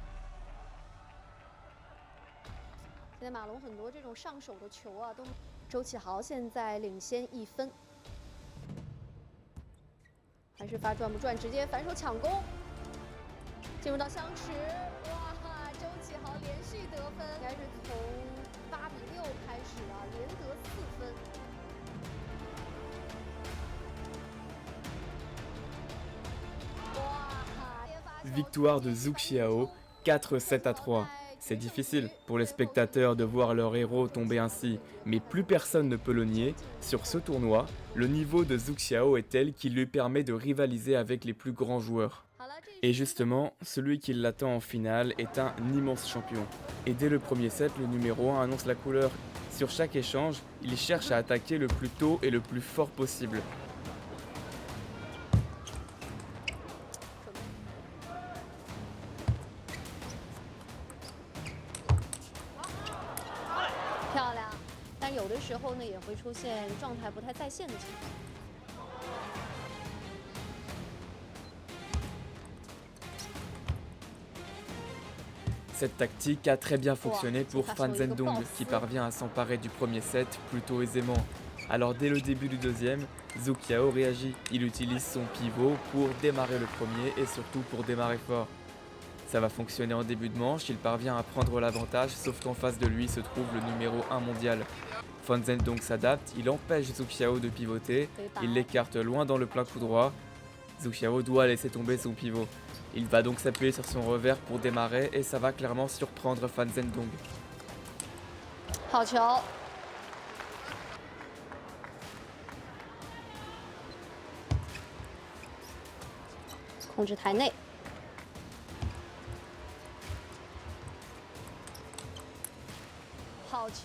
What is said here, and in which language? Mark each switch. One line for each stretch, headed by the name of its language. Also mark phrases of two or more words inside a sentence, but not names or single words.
Chinese: 现在马龙很多这种上手的球啊，都周启豪现在领先1分，还是发转不转，直接反手抢攻，进入到相持，哇，周启豪连续得分，应该是从8比6开始啊，连得4分。
French: Victoire de Zhu Xiao, 4-7 à 3. C'est difficile pour les spectateurs de voir leur héros tomber ainsi, mais plus personne ne peut le nier. Sur ce tournoi, le niveau de Zhu Xiao est tel qu'il lui permet de rivaliser avec les plus grands joueurs. Et justement, celui qui l'attend en finale est un immense champion. Et dès le premier set, le numéro 1 annonce la couleur. Sur chaque échange, il cherche à attaquer le plus tôt et le plus fort possible.
Chinese: 漂亮，但有的时候呢，也会出现状态不太在线的情况。
French: Cette tactique a très bien fonctionné pour Fan Zhendong, qui parvient à s'emparer du premier set plutôt aisément. Alors dès le début du deuxième, Zhu Xiao réagit. Il utilise son pivot pour démarrer le premier et surtout pour démarrer fort. Ça va fonctionner en début de manche, il parvient à prendre l'avantage, sauf qu'en face de lui se trouve le numéro 1 mondial. Fan Zhendong s'adapte, il empêche Zhu Xiao de pivoter, il l'écarte loin dans le plein coup droit. Zhu Xiao doit laisser tomber son pivot. Il va donc s'appuyer sur son revers pour démarrer et ça va clairement surprendre Fan Zhendong.
Chinese: 好球！控制台内。好球！